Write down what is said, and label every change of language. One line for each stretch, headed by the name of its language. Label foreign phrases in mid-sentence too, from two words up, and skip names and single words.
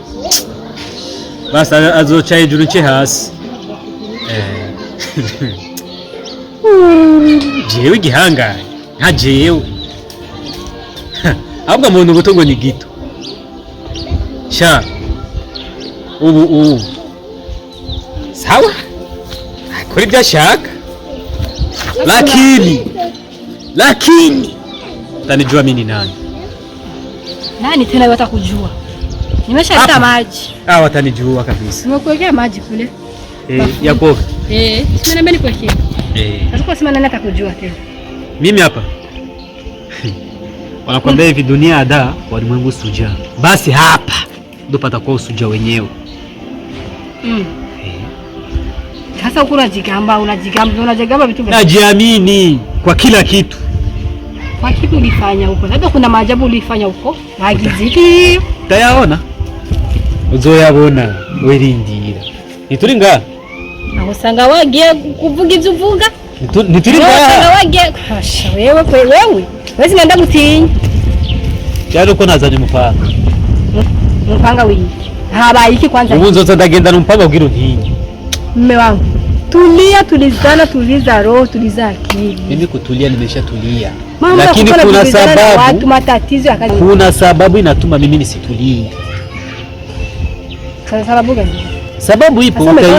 Rundi: basa azoca hejuru nce hasi jewe gihangaye nka jewe ahubwo muntu buto ni gito sha ubu sawa akora ibyo ashaka
Swahili: lakini utanijua mimi ni nani? Nani tena watakujua? Nimeshaleta maji. Watanijua kabisa. Nimekuwekea maji kule. Ya koga. Sina nambeni kuwekea. Hatakuwa sema nani atakujua tena. Mimi hapa. Wanakuambia hivi dunia ada walimwengu suja. Basi hapa ndo patakuwa usuja wenyewe. Sasa uko unajigamba vitu gani? Najiamini kwa kila kitu. Kwa kitu ulifanya huko. Labda kuna maajabu ulifanya huko. Magiziki.
Rundi: Tayaona. Uzoyabona werindira. Nituri nga. Ahosanga wagiye kuvuga ivyo uvuga. Nituri nga. Ahosanga wagiye. Hasha wewe. Wezi ngenda gutinya. Cyaro ko nazanye mupanga. Mupanga wiki. Habaye iki kwanza? Ubu nzoza ndagenda n'umupanga ubwira ntinyi.
Swahili: Mume wangu, tulia, tulizana, tuliza roho, tuliza akili. Mimi kutulia nimeshatulia. Lakini kuna sababu, watu matatizo yakaje. Kuna sababu inatuma mimi nisitulie. Sababu gani? Sababu ipo utaiona.